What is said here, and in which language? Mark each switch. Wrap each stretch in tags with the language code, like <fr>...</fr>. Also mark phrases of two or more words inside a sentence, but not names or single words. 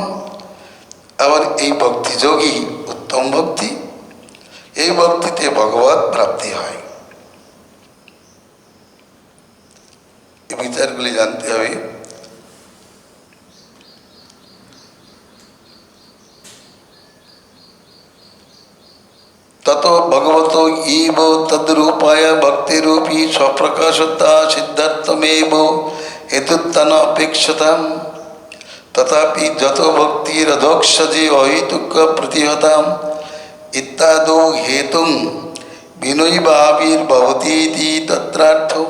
<bn>আবার এই ভক্তি যোগী উত্তম ভক্তি, এই ভক্তিতে ভগবত প্রাপ্তি হয়। এই বিচারগুলি জানতে হবে।</bn> <sa>তত ভগবত ইব তদ্রূপায় ভক্তিরূপী স্বপ্রকাশতা সিদ্ধার্থমেব হেতুত্তন অপেক্ষতাম তথাপি যত ভক্তিরধোক্ষজে অহেতুক প্রতিহতাম ইত্যাদৌ হেতুং বিনৈবাবির্ভবতীতি তত্রার্থ।</sa>